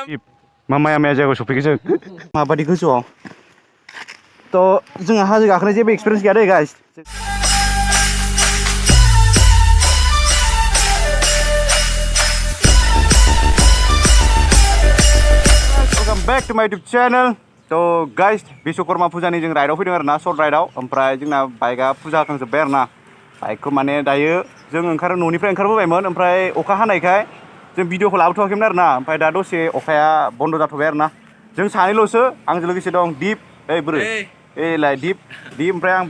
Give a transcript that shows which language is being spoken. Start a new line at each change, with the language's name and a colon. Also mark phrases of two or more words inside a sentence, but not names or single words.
Bodo: मामाया जायगायाव सफैगोन जों माबादि गोजौआव थ' जोंहा हाजो गाखोनाय जेबो एक्सपिरियेन्स गैया दै गाइस
English: welcome back to my YouTube channel
Bodo: तो गाइस विश्वकर्मा फुजानि जों राइडआव फैदों आरोना शर्ट राइडआव ओमफ्राय जोंना बाइकआ फुजा होखांजोब्बाय आरोना बाइकखौ माने दायो जों न'निफ्राय ओंखारबोबायमोन ओमफ्राय अखा हानायखाय जों भिडिअखौ लाबोथ'वाखैमोन आरोना ओमफ्राय दा दसे अखाया बन्द जाथ'बाय आरोना जों सानैल'सो आंजों लोगोसे दं दिप ओइ बोरै एलाय दिप ओमफ्राय आं